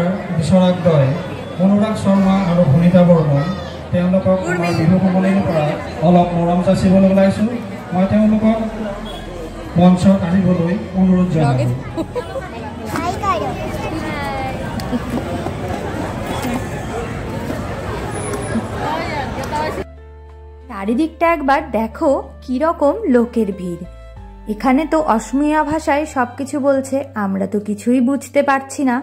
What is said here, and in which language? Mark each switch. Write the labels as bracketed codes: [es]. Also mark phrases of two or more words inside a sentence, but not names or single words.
[as] বিচৰাকদ্বয় অনুৰাগ শৰ্মা আৰু ভূমিতা বৰ্মন, তেওঁলোকক আমাৰ বিহু কমলিৰ পৰা অলপ মৰম যাচিবলৈ ওলাইছোঁ। মই তেওঁলোকক মঞ্চত আহিবলৈ অনুৰোধ জনালোঁ। [bn] চারিদিকটা একবার দেখো কি রকম লোকের ভিড়। এখানে তো অসমীয়া ভাষায় সবকিছু বলছে, আমরা তো কিছুই বুঝতে পারছি না।